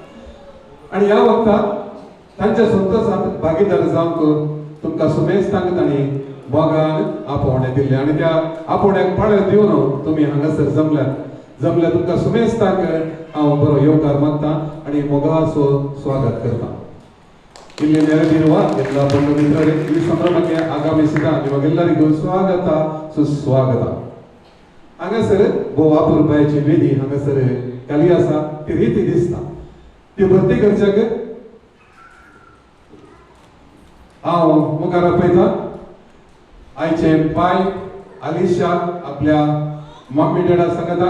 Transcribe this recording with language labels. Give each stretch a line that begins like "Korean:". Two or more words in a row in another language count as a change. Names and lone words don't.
Konkani: आणि ह्या वखदाक तांच्या संतोषात भागीदार जावंक तुमकां सुमेस्तांक तांणी बोगान आपोवणें दिल्लें आनी त्या आपोवण्याक पाळत दिवन तुमी हांगासर जमल्यात तुमकां सुमेस्तांक हांव बरो येवकार मागतां आनी मोगाचो स्वागत करतां.
Kannada: ಇಲ್ಲಿ ನೆರವೇರುವ ಎಲ್ಲ ಬಂಧು ಮಿತ್ರರೇ, ಈ ಸಂಭ್ರಮಕ್ಕೆ ಆಗಮಿಸಿದ ನಿಮಗೆಲ್ಲರಿಗೂ ಸ್ವಾಗತ ಸುಸ್ವಾಗತ.
Konkani: हांगासर भोव अपुरबायेची वेदी हांगासर घाली आसा ती रिती दिसता. ती भरती करच्याक हांव मुखार आपयतां आयचे बाय अलिशा आपल्या मम्मी डॅडा सांगता.